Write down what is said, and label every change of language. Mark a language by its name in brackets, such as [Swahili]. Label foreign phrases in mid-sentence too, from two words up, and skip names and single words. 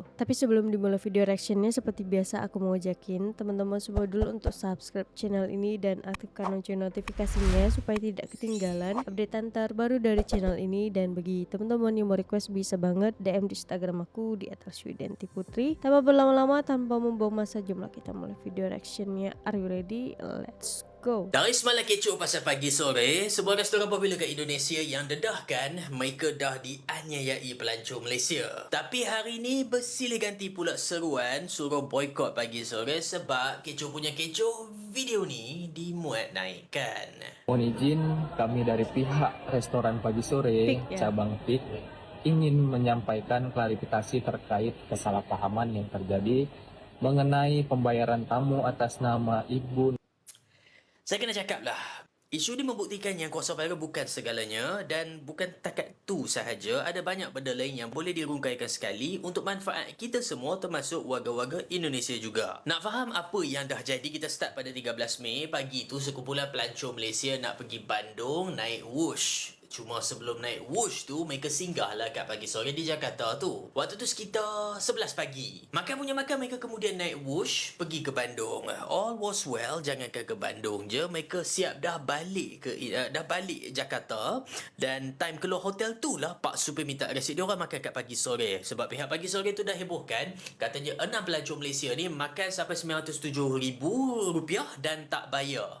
[Indonesian] Tapi sebelum dimulai video reactionnya, seperti biasa aku mau ajakin teman-teman semua dulu untuk subscribe channel ini dan aktifkan lonceng notifikasinya supaya tidak ketinggalan updatean terbaru dari channel ini. Dan bagi teman-teman yang mau request bisa banget DM di Instagram aku di @Widianti Putri. Tanpa berlama-lama, tanpa membuang masa, jumlah kita mulai video reactionnya. [English] Are you ready? Let's go. [Malay] Dari semalam kecoh pasal Pagi Sore, sebuah restoran popular kat Indonesia yang dedahkan mereka dah dianiayai pelancong Malaysia. Tapi hari ni bersilih ganti pula seruan suruh boykot Pagi Sore sebab kecoh punya kecoh, video ni dimuat naikkan. [Indonesian] Mohon izin, kami dari pihak restoran Pagi Sore cabang PIK ingin menyampaikan klarifikasi terkait kesalahpahaman yang terjadi mengenai pembayaran tamu atas nama Ibu. [Malay] Saya kena cakap lah, isu ni membuktikan yang kuasa viral bukan segalanya, dan bukan takat tu sahaja, ada banyak benda lain yang boleh dirungkaikan sekali untuk manfaat kita semua, termasuk warga-warga Indonesia juga. Nak faham apa yang dah jadi, kita start pada 13 Mei. Pagi tu sekumpulan pelancong Malaysia nak pergi Bandung naik wush. Cuma sebelum naik Whoosh tu, mereka singgah lah kat pagi sore di Jakarta tu. Waktu tu sekitar 11 pagi. Makan mereka kemudian naik Whoosh pergi ke Bandung. [English] All was well, [Malay] jangankan ke Bandung je, mereka siap dah balik Jakarta. Dan time keluar hotel tu lah Pak Supir minta resit dia orang makan kat pagi sore. Sebab pihak pagi sore tu dah hebohkan, katanya 6 pelancong Malaysia ni makan sampai RM907,000 dan tak bayar.